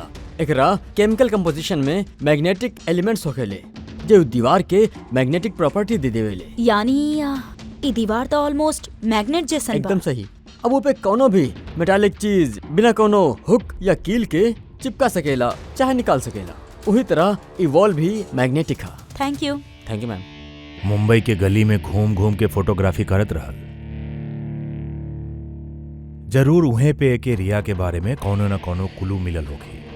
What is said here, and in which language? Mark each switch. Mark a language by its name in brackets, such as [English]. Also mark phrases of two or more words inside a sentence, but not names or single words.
[Bhojpuri] एकरा [English] chemical composition [Bhojpuri] में [English] magnetic elements [Bhojpuri] होखेले जो दीवार के [English] magnetic property [Bhojpuri] दे देवेले। यानी ई दीवार तो [English] almost magnet [Bhojpuri] जैसन बा। एकदम सही। अब वो पे कोनो भी मेटालिक चीज बिना कोनो हुक या कील के चिपका सकेला चाहे निकाल सकेला। उही तरह ई वॉल भी मैग्नेटिक है। [English] thank you. thank you ma'am. [Bhojpuri] मुंबई के गली में घूम घूम के फोटोग्राफी करत रहल। जरूर उहे पे एके रिया के बारे में कोनो न कोनो कुलू मिलल होगी।